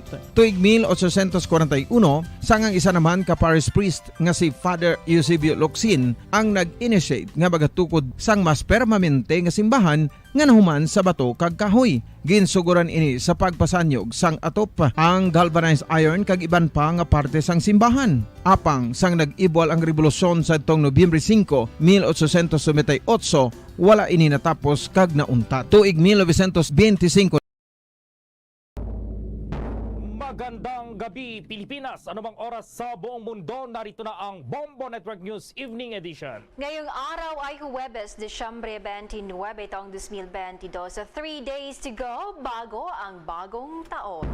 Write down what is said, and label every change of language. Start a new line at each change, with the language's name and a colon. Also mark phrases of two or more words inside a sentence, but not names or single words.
Hiligaynon: Tuig 1841 sangang isa naman ka parish priest nga si Father Eusebio Locsin ang nag-initiate nga bagatukod sang mas permanente nga simbahan nga nahuman sa bato kag kahoy. Ginsuguran ini sa pagpasanyog sang atop ang galvanized iron kag iban pa nga parte sang simbahan. Apang sang nag-ibwal ang revolusyon sa tong Nobyembre 5, 1898, wala ini natapos kag nauntat. Tuig 1925
Filipino: Magandang gabi Pilipinas! Anumang oras sa buong mundo, narito na ang Bombo Network News Evening Edition. Ngayong araw ay Huwebes, Desyembre 29, taong 2022. 3
English: days to go
Filipino: bago ang bagong taon.